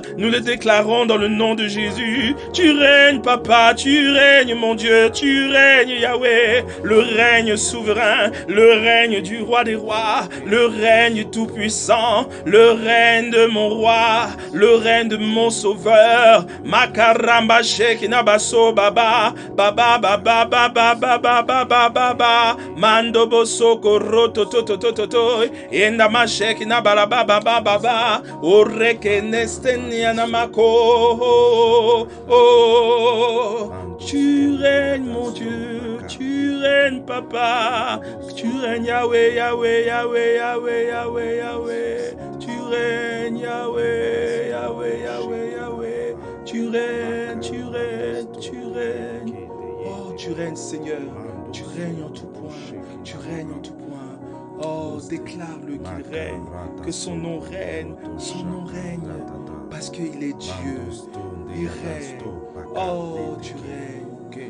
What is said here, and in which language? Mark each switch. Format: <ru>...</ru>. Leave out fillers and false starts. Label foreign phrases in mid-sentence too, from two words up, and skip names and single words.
<fr>Nous le déclarons dans le nom de Jésus. Tu règnes, Papa, tu règnes, mon Dieu. Tu règnes, Yahweh. Le règne souverain, le règne du roi des rois, le règne tout-puissant, le règne de mon roi, le règne de mon sauveur. Makaramba shekina baso baba baba baba baba baba baba baba mando bosoko roto to to to to to enda mashekina baba baba baba oreke nestenia namako. Oh, tu règnes mon Dieu, tu règnes Papa, tu règnes Yahweh, Yahweh, Yahweh, Yahweh, Yahweh, Yahweh, tu règnes Yahweh, Yahweh, Yahweh, Yahweh. Tu règnes, tu règnes, tu règnes. Oh, tu règnes, Seigneur. Tu règnes en tout point. Tu règnes en tout point. Oh, déclare-le qu'il règne, que son nom règne. Son nom règne parce qu'il est Dieu. Il règne. Oh, tu règnes.</fr>